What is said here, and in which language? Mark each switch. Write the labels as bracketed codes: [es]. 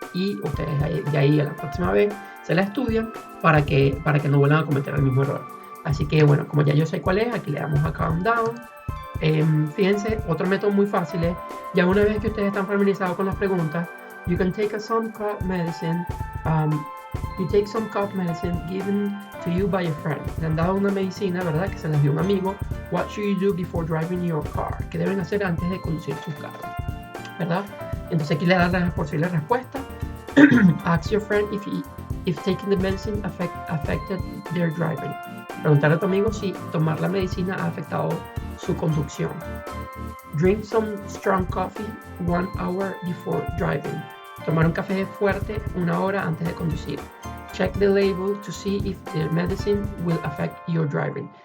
[es] Y ustedes de ahí a la próxima vez se la estudian para que no vuelvan a cometer el mismo error. Así que bueno, como ya yo sé cuál es, aquí le damos a Calm Down. Fíjense, otro método muy fácil es, ya una vez que ustedes están familiarizados con las preguntas, [en] you can take some cough medicine. You take some cough medicine given to you by a friend. [es] Le han dado una medicina, ¿verdad? Que se les dio un amigo. [en] What should you do before driving your car? [es] ¿Qué deben hacer antes de conducir su carro? ¿Verdad? Entonces aquí le dan las posibles respuestas. [en] Ask your friend if taking the medicine affected their driving. [es] Preguntar a tu amigo si tomar la medicina ha afectado su conducción. [en] Drink some strong coffee 1 hour before driving. [es] Tomar un café fuerte 1 hora antes de conducir. [en] Check the label to see if the medicine will affect your driving.